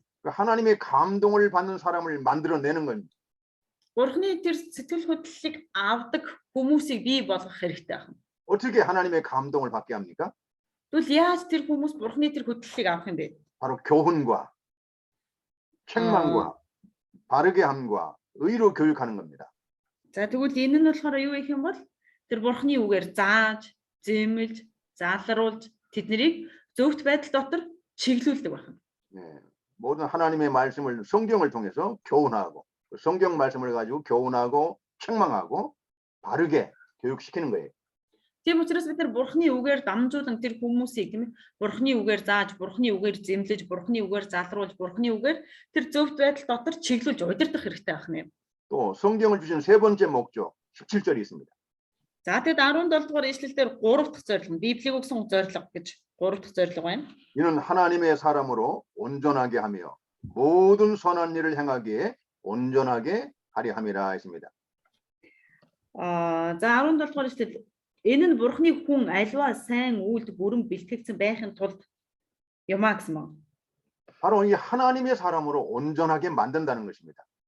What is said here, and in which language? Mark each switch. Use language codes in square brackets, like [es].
[ko] 하나님의 감동을 받는 사람을 만들어내는 겁니다. [mn] Бурхны тэр сэтгэл хөдлөлийг авдаг хүмүүсийг бий болгох хэрэгтэй байна. [ko] 어떻게 하나님의 감동을 받게 합니까? [mn] Тэгвэл яаж тэр хүмүүс бурхны тэр хөдлөлийг авах юм бэ? [ko] 바로 교훈과 책망과 바르게 함과 의로 교육하는 겁니다. [mn] За тэгвэл энэ нь болохоор юу гэх юм бол тэр бурхны үгээр зааж, зэмлж, залруулж тэднийг зөвхт байдал дотор чиглүүлдэг байна. [ko] 네, 모든 하나님의 말씀을 성경을 통해서 교훈하고 성경 말씀을 가지고 교훈하고 책망하고 바르게 교육시키는 거예요. [mn] Тийм учраас бид нар бурхны үгээр дамжуулан тэр хүмүүсийг тийм ээ бурхны үгээр зааж, бурхны үгээр зэмлэж, бурхны үгээр залруулж, бурхны үгээр тэр зөвхт байдал дотор чиглүүлж удирдах хэрэгтэй байна. [ko] 또 성경을 주신 세 번째 목적 17절이 있습니다. [mn] За тэгэд 17 дугаар ишлэлээр 3 дахь зорилго, Библийг өгсөн зорилго гэж 3 дахь зорилго байна. [ko] 이는 하나님의 사람으로 온전하게 하며 모든 선한 일을 행하기에 온전하게 하려 함이라 했습니다. [mn] За 17 дугаар ишлэл энэ нь бурхны хүн альва сайн үйлд бүрэн бэлтгэгдсэн байхын тулд юмаа гэсэн мөн. [ko] 바로 이 하나님의 사람으로 온전하게 만든다는 것입니다.